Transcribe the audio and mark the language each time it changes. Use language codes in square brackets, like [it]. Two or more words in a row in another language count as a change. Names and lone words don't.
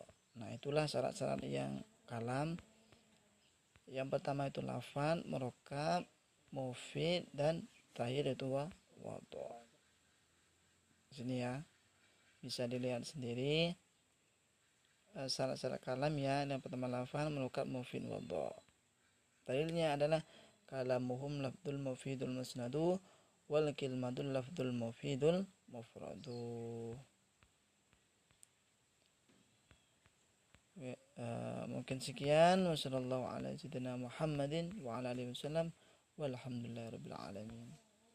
[id] Nah itulah syarat-syarat yang kalam. Yang pertama itu lafan, murokkab, mufid, dan terakhir itu wadhu. Sini ya, bisa dilihat sendiri syarat-syarat kalam ya. Yang pertama lafan, murokkab, mufid, wadhu. Dalilnya adalah [ar] كلامهم لفظ المفيد المسند والكلمة اللفظ المفيد المفرد. [id] Mungkin sekian. [ar] والسلام عليكم ورحمة الله وبركاته. والحمد لله رب العالمين.